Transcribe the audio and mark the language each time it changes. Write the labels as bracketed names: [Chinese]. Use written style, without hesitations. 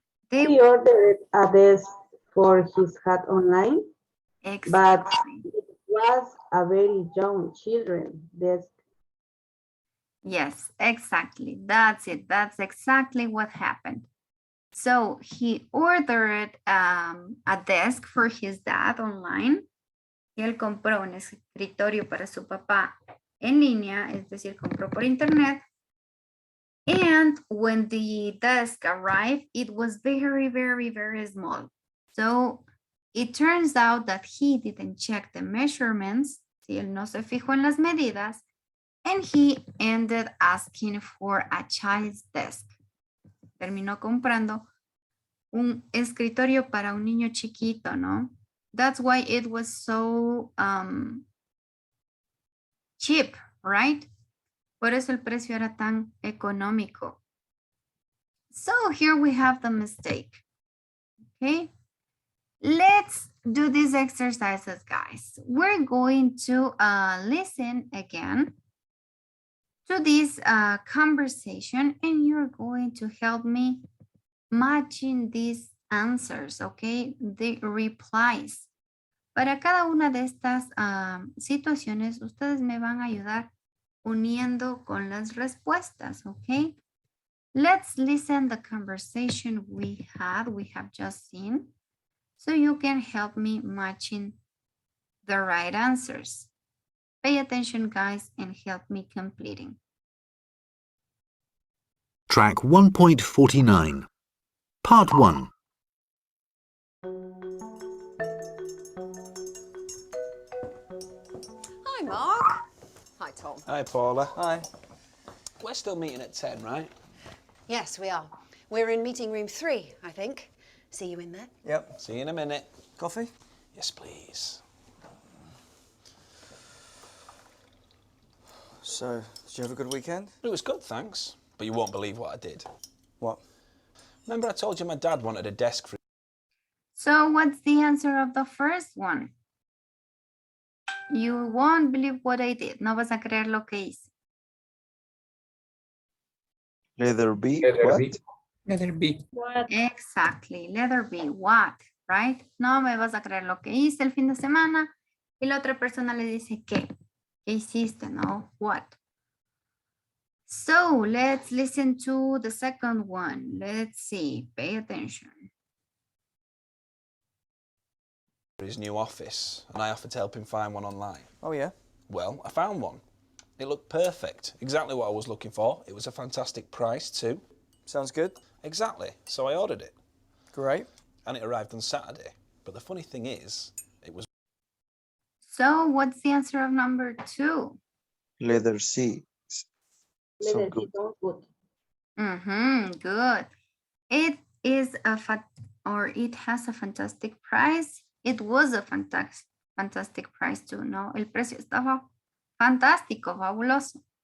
[English] He ordered a desk for his hat online, but it was a very young children desk. Yes, exactly. That's it. That's exactly what happened. So he ordered a desk for his dad online. [Spanish] Y él compró un escritorio para su papá en línea, es decir, compró por internet. [English] And when the desk arrived, it was very, very, very small. So it turns out that he didn't check the measurements, [Spanish] si él no se fijó en las medidas, [English] and he ended asking for a child's desk. [Spanish] Terminó comprando un escritorio para un niño chiquito, ¿no? [English] That's why it was so cheap, right? [Spanish] Por eso el precio era tan económico. [English] So here we have the mistake. Okay, let's do these exercises, guys. We're going to listen again to this conversation, and you're going to help me matching these answers, okay? The replies. [Spanish] Para cada una de estas situaciones, ustedes me van a ayudar uniendo con las respuestas, okay? [English] Let's listen the conversation we have just seen, so you can help me matching the right answers. Pay attention, guys, and help me completing. Track 1.49, Part 1. Hi, Mark. Hi, Tom. Hi, Paula. Hi. We're still meeting at 10, right? Yes, we are. We're in meeting room 3, I think. See you in there. Yep. See you in a minute. Coffee? Yes, please. So, did you have a good weekend? It was good, thanks. But you won't believe what I did. What? Remember I told you my dad wanted a desk for... So what's the answer of the first one? You won't believe what I did. [Spanish] No vas a creer lo que hice. [English] Letter B. Letter What? B. Letter B. Exactly. Letter B. What? Right? [Spanish] No me vas a creer lo que hice el fin de semana. Y la otra persona le dice, ¿qué? ¿Qué hiciste? No, what? [English] So let's listen to the second one. Let's see. Pay attention. his new office, and I offered to help him find one online. Oh, yeah? Well, I found one. It looked perfect. Exactly what I was looking for. It was a fantastic price, too. Sounds good. Exactly. So I ordered it. Great. And it arrived on Saturday. But the funny thing is, it was... So what's the answer of number 2? Letter C. Letter B, sounds good. Good. It is it has a fantastic price. It was a fantastic price too, no? [Spanish] El precio estaba fantástico, fabuloso.